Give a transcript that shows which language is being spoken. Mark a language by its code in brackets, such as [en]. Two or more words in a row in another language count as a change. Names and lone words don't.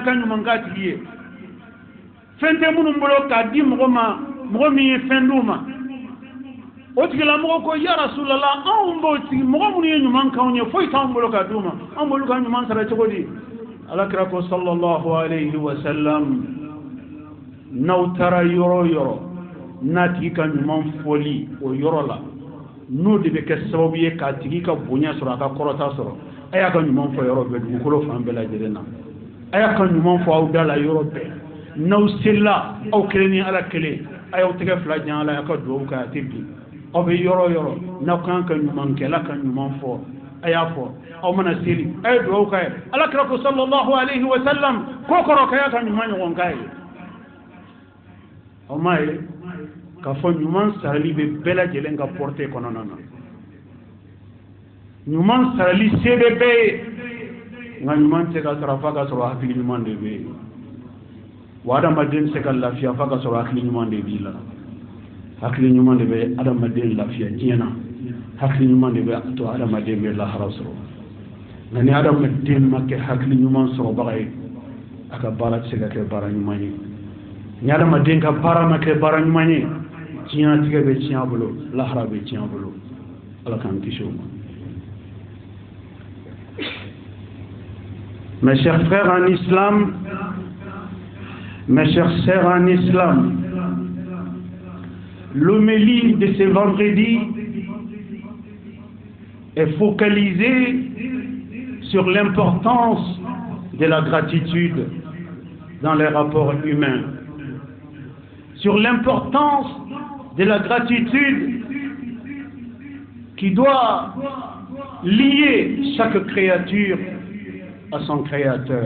[bm] ka ɲuman k'a tigi ye fɛn tɛ minnu bolo k'a di mɔgɔ ma mɔgɔ min ye fɛn d'u ma o tigilamɔgɔ ko [ar] يا رسول الله [bm] anw b'o tigi mɔgɔ minnu ye ɲuman k'anw ye foyi t'anw bolo k'a d'u ma anw b'olu ka ɲuman sara cogo di alakira ko [ar] صلى الله عليه وسلم [bm] n'aw taara yɔrɔ o yɔrɔ n'a tigi ka ɲuman fɔli o yɔrɔ la n'o de bɛ kɛ sababu ye k'a tigi ka bonya sɔrɔ a ka kɔrɔta sɔrɔ a y'a ka ɲuman fɔ yɔrɔ bɛɛ dugukolo fan bɛɛ lajɛlen na a y'a ka ɲuman fɔ aw da la yɔrɔ bɛɛ n'aw selila aw kelen ni ala kelen a y'aw tɛgɛ fila jan ala y'a ka dugawu kɛ a tɛ bin aw bɛ yɔrɔ o yɔrɔ n'aw kan ka ɲuman kɛ ala ka ɲuman fɔ a y'a fɔ aw mana seli a ye dugawu kɛ ala kira ko [ar] صلى الله عليه وسلم [bm] ko kɔrɔ k'a y'a ka ɲuman ɲɔgɔn k'a ye aw m'a ye k'a fɔ ɲuman sarali bɛ bɛɛ lajɛlen ka porte kɔnɔna na ɲuman sarali se bɛ bɛɛ ye nka ɲuman tɛ ka sara f'a ka sɔrɔ hakili ɲuman de bɛ yen wa adamaden tɛ se ka lafiya f'a ka sɔrɔ hakili ɲuman de b'i la hakili ɲuman de bɛ adamaden lafiya diɲɛ na hakili ɲuman de bɛ to adamaden bɛ lahara sɔrɔ nka ni adamaden ma kɛ hakili ɲuman sɔrɔbaga ye a ka baara tɛ se ka kɛ baara ɲuman ye ni adamaden ka baara ma kɛ baara ɲuman ye diɲɛlatigɛ bɛ tiɲɛ a bolo lahara bɛ tiɲɛ a bolo ala k'an kisi o ma. [fr] Mes chers frères en islam, mes chers sœurs en islam, l'homélie de ce vendredi est focalisée sur l'importance de la gratitude dans les rapports humains, sur l'importance de la gratitude qui doit lier chaque créature à son créateur.